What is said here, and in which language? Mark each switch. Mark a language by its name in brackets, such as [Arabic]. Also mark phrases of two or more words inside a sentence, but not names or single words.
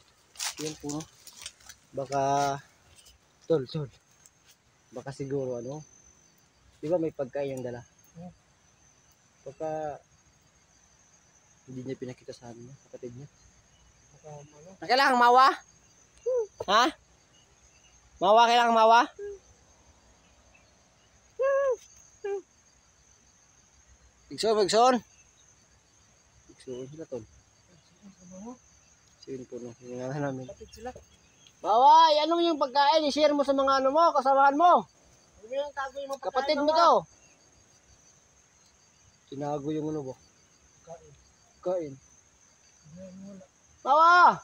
[Filipino] Yan po no. Baka tol. Baka siguro ano. Di ba may pagkain yung dala? Baka hindi niya pinakita sa amin, kapatid niya. Baka ano? Kailangan mawa? Ha? Mawa, kailangan mawa? Bigson. Bigson sila tol. Sige po no. Hingahan namin. Kapit sila. Mawa, ano yung pagkain? I-share mo sa mga ano mo, kasamahan mo. Ano yung tago yung mga Kapatid mo to. Tinago yung ano ba? Kain. Mawa!